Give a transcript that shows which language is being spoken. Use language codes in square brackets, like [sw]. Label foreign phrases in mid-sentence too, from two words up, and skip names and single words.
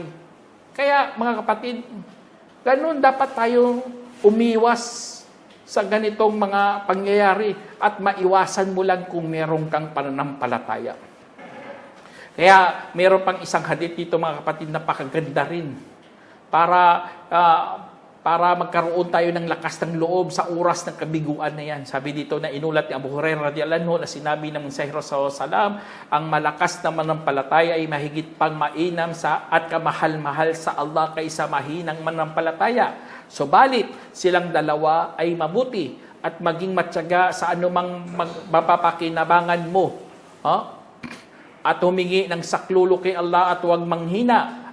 [tl] Kaya mga kapatid, ganun dapat tayo umiwas sa ganitong mga pangyayari at maiwasan mo lang kung meron kang pananampalataya. Kaya meron pang isang hadith dito mga kapatid, napakaganda rin para magkaroon tayo ng lakas ng loob sa oras ng kabiguan na yan. Sabi dito na inulat ni Abu Hurairah [ar] رضي الله عنه [tl] na sinabi ng Mensahero [ar] صلى الله عليه وسلم, [tl] ang malakas na manampalataya ay mahigit pang mainam at kamahal-mahal sa Allah kaysa mahinang manampalataya. Subalit, silang dalawa ay mabuti at maging matyaga sa anumang mapapakinabangan mo. At humingi ng saklolo kay Allah at huwag manghina.